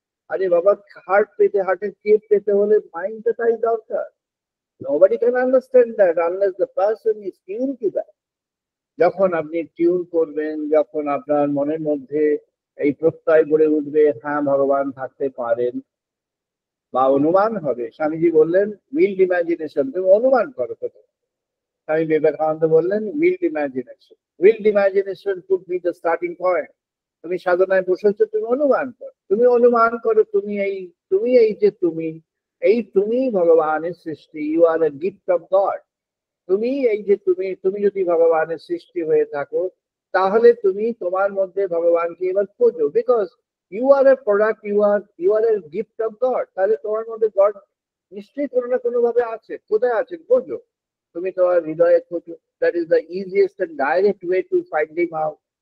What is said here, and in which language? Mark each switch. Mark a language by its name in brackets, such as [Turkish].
[Bangla] আরে বাবা, হার্ট পেতে, হার্টের কেভ পেতে হলে মাইন্ডটা তাই দরকার। [English] Nobody can understand that unless the person is tuned to that. [Bangla] যখন আপনি টিউন করবেন, যখন আপনার মনের মধ্যে এই প্রত্যয় গড়ে উঠবে, হ্যাঁ ভগবান থাকতে পারেন, বা অনুমান হবে। স্বামীজি বললেন উইল্ড ইমাজিনেশন, তুমি অনুমান করো কোথাও। স্বামী বিবেকানন্দ বললেন [English] Wild imagination. Wild imagination could be the starting point. [Bangla] তুমি সাধনায় বসেছো, তুমি অনুমান করো, তুমি অনুমান করো তুমি এই যে তুমি ভগবানের সৃষ্টি, [English] You are a gift of God. [Bangla] তুমি এই যে তুমি যদি ভগবানের সৃষ্টি হয়ে থাকো, তাহলে তুমি তোমার মধ্যে ভগবানকে এবার খোঁজো, [English] Because you are a product, you are a gift of God. [Bangla] তাহলে তোমার মধ্যে গড নিশ্চয়ই কোনো না কোনো ভাবে আছে। কোথায় আছেন খোঁজো, তুমি তোমার হৃদয়ে খোঁজো। [English] that is the easiest and direct way to find him out.